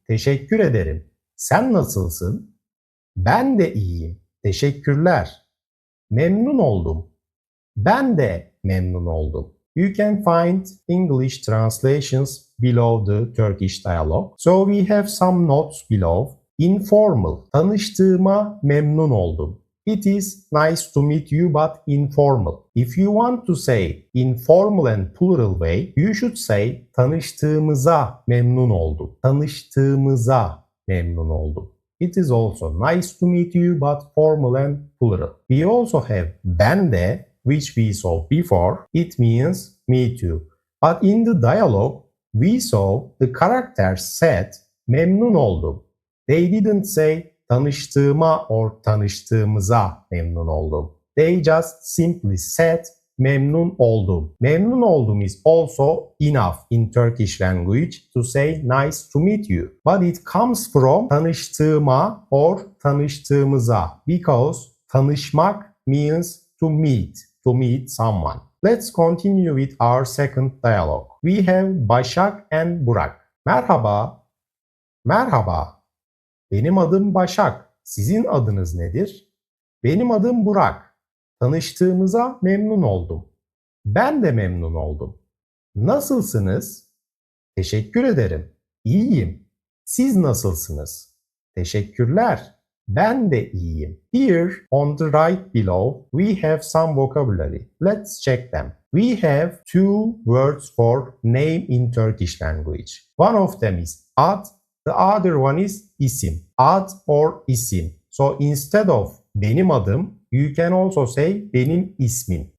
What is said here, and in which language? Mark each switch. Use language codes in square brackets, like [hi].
[tr] Teşekkür ederim. Sen nasılsın? Ben de iyiyim. Teşekkürler. Memnun oldum. Ben de memnun oldum. [en] You can find English translations below the Turkish dialogue. So we have some notes below. Informal. [tr] Tanıştığıma memnun oldum. [en] It is nice to meet you but informal. If you want to say informal and plural way, you should say [tr] tanıştığımıza memnun oldum. Tanıştığımıza memnun oldum. [en] It is also nice to meet you but formal and plural. We also have ben de, which we saw before. It means me too. But in the dialogue, we saw the characters said memnun oldum. They didn't say tanıştığıma or tanıştığımıza memnun oldum. They just simply said memnun oldum. Memnun oldum is also enough in Turkish language to say nice to meet you. But it comes from tanıştığıma or tanıştığımıza because tanışmak means to meet someone. Let's continue with our second dialogue. We have Başak and Burak. [tr] Merhaba. Merhaba. Benim adım Başak. Sizin adınız nedir? Benim adım Burak. Tanıştığımıza memnun oldum. Ben de memnun oldum. Nasılsınız? Teşekkür ederim. İyiyim. Siz nasılsınız? Teşekkürler. Ben de iyiyim. [en] Here on the right below we have some vocabulary. Let's check them. We have two words for name in Turkish language. One of them is ad, the other one is isim. Ad or isim. So instead of benim adım, you can also say benim ismim.